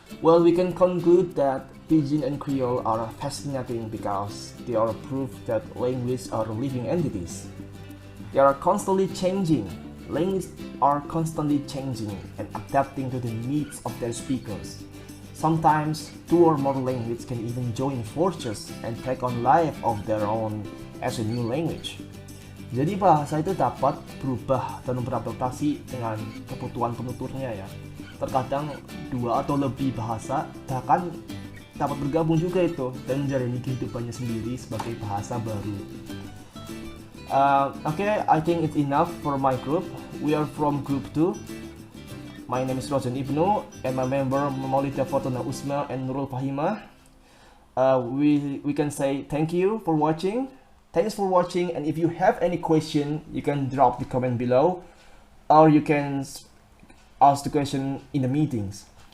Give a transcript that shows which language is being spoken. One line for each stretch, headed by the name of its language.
English: Well, we can conclude that Pidgin and Creole are fascinating because they are proof that languages are living entities. They are constantly changing. Languages are constantly changing and adapting to the needs of their speakers. Sometimes two or more languages can even join forces and take on life of their own as a new language.
Indonesian: Jadi bahasa itu dapat berubah dan beradaptasi dengan kebutuhan penuturnya ya. Terkadang dua atau lebih bahasa bahkan dapat bergabung juga itu dan menjalani kehidupannya sendiri sebagai bahasa baru.
English: Okay, I think it's enough for my group. We are from group 2. My name is ROZAN IBNU and my member MAULIDA FORTUNA UZMA and NURUL FAHIMAH. We can say thank you for watching. Thanks for watching, and if you have any question, you can drop the comment below, or you can ask the question in the meetings.